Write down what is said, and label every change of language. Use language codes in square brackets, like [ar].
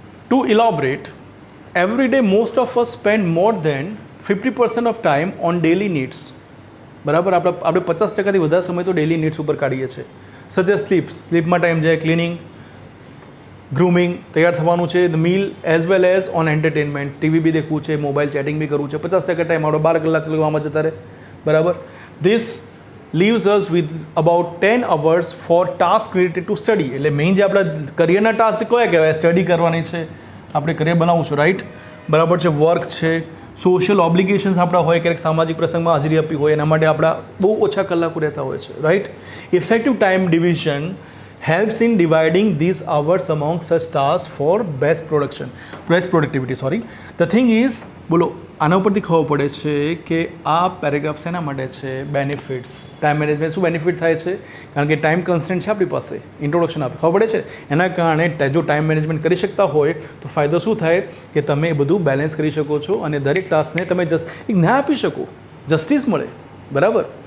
[en] To elaborate, every day most of us spend more than 50% of time on daily needs. [gu] बराबर, આપણે 50%થી વધારે સમય તો ડેલી નીડ્સ ઉપર કાઢીએ છીએ. સચ એઝ સ્લીપમાં ટાઈમ જાય, ક્લિનિંગ, ગ્રૂમિંગ, તૈયાર થવાનું છે, the mill, [en] as well as on entertainment, [gu] TV બી દેખવું છે, મોબાઈલ ચેટિંગ બી કરવું છે. 50% ટાઈમ આપણો 12 કલાક લગવામાં જતા રહે, બરાબર. [en] This leaves us with about 10 hours for task related to study. [gu] એટલે મેઇન જે આપણા કરિયરના ટાસ્ક કયા કહેવાય, સ્ટડી કરવાની છે, આપણે કરિયર બનાવવું છે, રાઈટ, બરાબર છે, વર્ક છે, સોશિયલ ઓબ્લિગેશન્સ આપણા હોય, ક્યારેક સામાજિક પ્રસંગમાં હાજરી આપવી હોય, એના માટે આપણા બહુ ઓછા કલાકો રહેતા હોય છે, right. [en] Effective time division helps in dividing these hours among such tasks for best productivity. The thing is, [gu] બોલો, આના ઉપરથી ખબર પડે છે કે આ પેરેગ્રાફ શેના માટે છે, બેનિફિટ્સ. ટાઈમ મેનેજમેન્ટ શું બેનિફિટ થાય છે, કારણ કે ટાઈમ કન્સ્ટન્ટ છે આપણી પાસે, ઇન્ટ્રોડક્શન આપે ખબર પડે છે. એના કારણે જો ટાઈમ મેનેજમેન્ટ કરી શકતા હોય તો ફાયદો શું થાય કે તમે એ બધું બેલેન્સ કરી શકો છો, અને દરેક ટાસ્કને તમે એક ન્યાય આપી શકો, જસ્ટિસ મળે, બરાબર.